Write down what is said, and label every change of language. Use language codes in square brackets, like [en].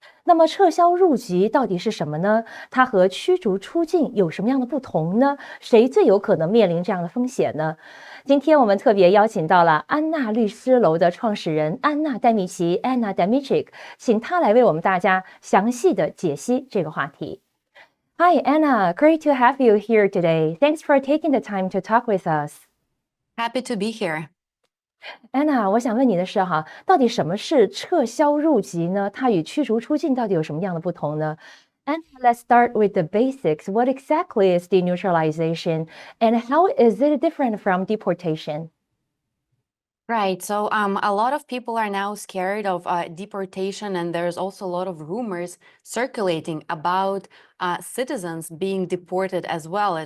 [zh] 那么撤销入籍到底是什么呢？它和驱逐出境有什么样的不同呢？谁最有可能面临这样的风险呢？今天我们特别邀请到了安娜律师楼的创始人安娜戴米奇 （Anna Dmitruk），请她来为我们大家详细的解析这个话题。 [en] Hi, Anna. Great to have you here today. Thanks for taking the time to talk with us. Happy to be here. [zh] Anna，我想问你的是哈，到底什么是撤销入籍呢？它与驱逐出境到底有什么样的不同呢？ [en] And let's start with the basics. What exactly is denaturalization, and how is it different from deportation? Right. So a lot of people are now scared of deportation, and there's also a lot of rumors circulating about citizens being deported as well.